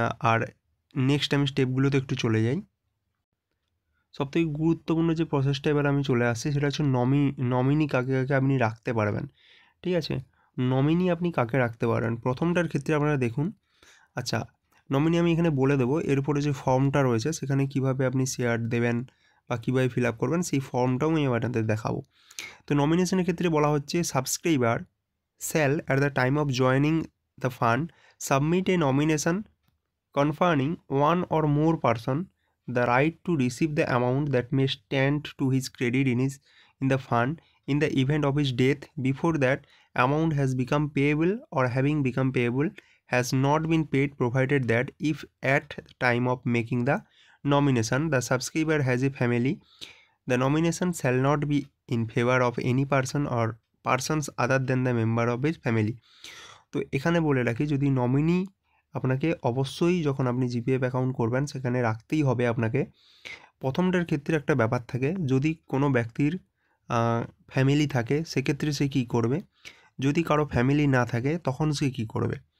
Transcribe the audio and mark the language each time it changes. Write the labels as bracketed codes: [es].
[bn] আর next আমি স্টেপগুলোতে একটু চলে যাই। সবথেকে গুরুত্বপূর্ণ যে প্রসেসটা এবার আমি চলে আসছি সেটা হচ্ছে নমিনি কাকে কাকে আপনি রাখতে পারবেন। ঠিক আছে, নমিনি আপনি কাকে রাখতে পারবেন প্রথমটার ক্ষেত্রে আপনারা দেখুন। আচ্ছা, নমিনি আমি এখানে বলে দেবো, এরপরে যে ফর্মটা রয়েছে সেখানে কিভাবে আপনি শেয়ার দেবেন বা কীভাবে ফিল আপ করবেন সেই ফর্মটাও আমি আপনাদের দেখাবো। তো নমিনেশনের ক্ষেত্রে বলা হচ্ছে subscriber [en] shall at the time of joining the fund submit a nomination conferring one or more person the right to receive the amount that may stand to his credit in the fund in the event of his death before that amount has become payable or having become payable has not been paid, provided that if at the time of making the nomination the subscriber has a family, the nomination shall not be in favor of any person or persons other than the member of his family. [bn] তো এখানে বলে রাখি, যদি nominee আপনাকে অবশ্যই যখন আপনি GPF account করবেন সেখানে রাখতেই হবে আপনাকে। প্রথমটার ক্ষেত্রে একটা ব্যাপার থাকে, যদি কোনো ব্যক্তির ফ্যামিলি থাকে সেক্ষেত্রে সে কী করবে, যদি কারো ফ্যামিলি না থাকে তখন সে কী করবে।